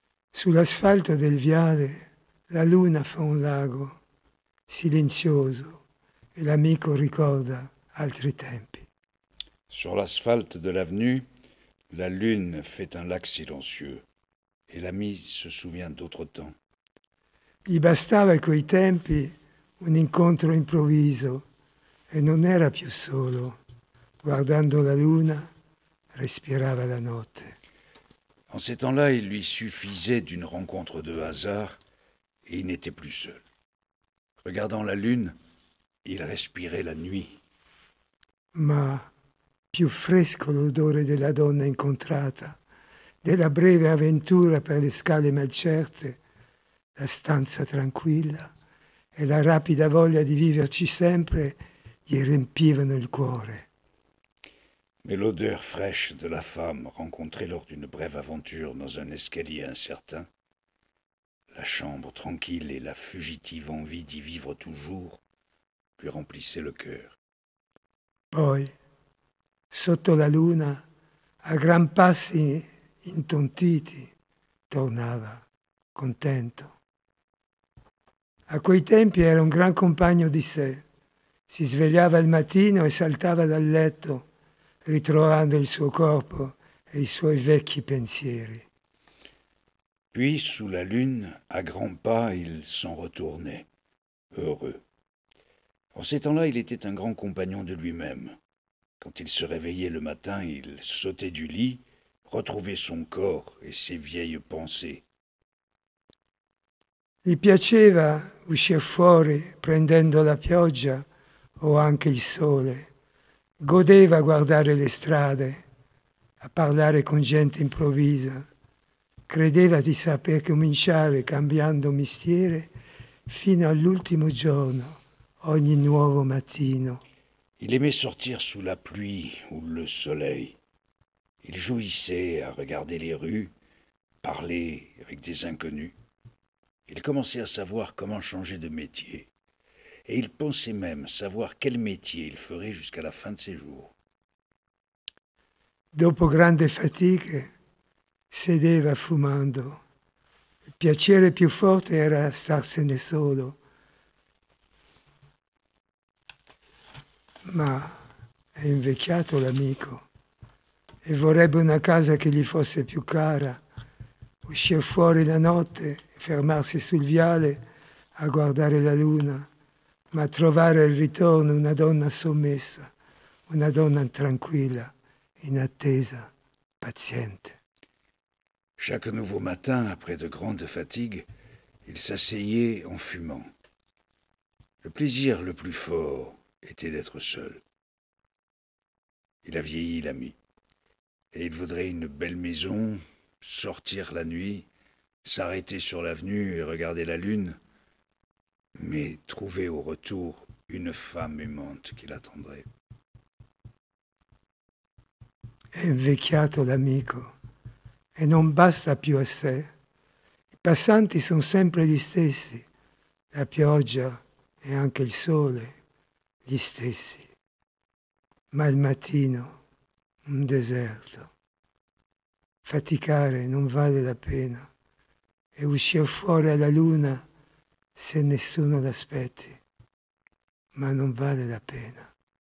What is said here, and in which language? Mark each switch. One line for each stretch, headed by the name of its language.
Italian: Sull'asfalto del viale la luna fa un lago silenzioso e l'amico ricorda altri tempi.
French: Sur l'asphalte de l'avenue, la lune fait un lac silencieux et l'ami se souvient d'autres temps.
Italian: Gli bastava coi tempi un incontro improvviso e non era più solo. Guardando la luna, respirava la notte.
French: En ces temps-là, il lui suffisait d'une rencontre de hasard et il n'était plus seul. Regardant la lune, il respirait la nuit.
Italian: Ma più fresco l'odore della donna incontrata, della breve avventura per le scale malcerte, la stanza tranquilla e la rapida voglia di viverci sempre gli riempivano il cuore.
French: Mais l'odeur fraîche de la femme rencontrée lors d'une brève aventure dans un escalier incertain, la chambre tranquille et la fugitive envie d'y vivre toujours lui remplissaient le cœur.
Italian: Poi, sotto la luna, a gran passi intontiti, tornava, contento. A quei tempi era un gran compagno di sé. Si svegliava il mattino e saltava dal letto, ritrovando il suo corpo e i suoi vecchi pensieri.
French: Puis, sous la lune, à grands pas, il s'en retournait, heureux. En ces temps-là, il était un grand compagnon de lui-même. Quand il se réveillait le matin, il sautait du lit, retrouvait son corps et ses vieilles pensées.
Italian: Gli piaceva uscire fuori prendendo la pioggia o anche il sole. Godeva a guardare le strade, a parlare con gente improvvisa. Credeva di saper cominciare cambiando mestiere fino all'ultimo giorno, ogni nuovo mattino.
French: Il aimait sortir sous la pluie ou le soleil. Il jouissait à regarder les rues, parler avec des inconnus. Il commençait à savoir comment changer de métier. Et il pensait même savoir quel métier il ferait jusqu'à la fin de ses jours.
Italian: Dopo grandi fatiche, sedeva fumando. Il piacere più forte era starsene solo. Ma è invecchiato l'amico e vorrebbe una casa che gli fosse più cara, uscire fuori la notte e fermarsi sul viale a guardare la luna, ma trovare al ritorno una donna sommessa, una donna tranquilla, in attesa, paziente.
French: Chaque nouveau matin, après de grandes fatigues, il s'asseyait en fumant. Le plaisir le plus fort était d'être seul. Il a vieilli, l'ami, et il voudrait une belle maison, sortir la nuit, s'arrêter sur l'avenue et regarder la lune, mais trouver au retour une femme aimante qui l'attendrait.
Italian: È invecchiato l'amico e non basta più a sé. I passanti sono sempre gli stessi, la pioggia e anche il sole gli stessi. Ma il mattino, un deserto. Faticare non vale la pena e uscire fuori alla luna se nessuno l'aspetti, ma non vale la pena.